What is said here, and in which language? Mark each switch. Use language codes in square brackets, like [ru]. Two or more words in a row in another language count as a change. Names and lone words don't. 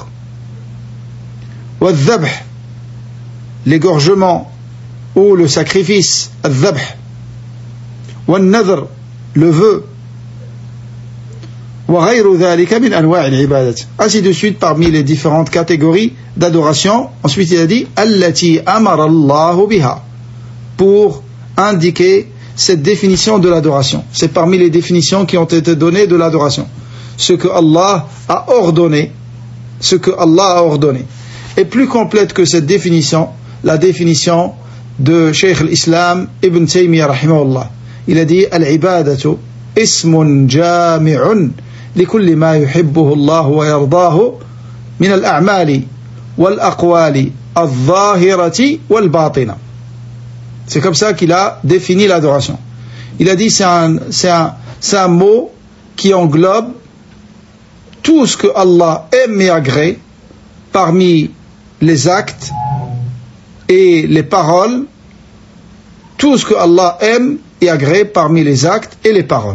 [fr] Wal-dhabh, l'égorgement ou le sacrifice. [ar] الذبح. والنذر, [fr] le vœu. Ainsi de suite parmi les différentes catégories d'adoration. Ensuite il a dit [ar] التي أمر الله بها, [fr] pour indiquer cette définition de l'adoration. C'est parmi les définitions qui ont été données de l'adoration. Ce que Allah a ordonné. Ce que Allah a ordonné. Et plus complète que cette définition, la définition de Cheikh al-Islam Ibn Taymiyyah rahimahullah. Il a dit [ar] العبادة اسم جامع لكل ما يحبه الله ويرضاه من الأعمال والأقوال الظاهرة والباطنة. [fr] C'est comme ça qu'il a défini l'adoration. Il a dit c'est un mot qui englobe tout ce que Allah aime et agrée parmi les actes et les paroles, tout ce que Allah aime et agrée parmi les actes et les paroles.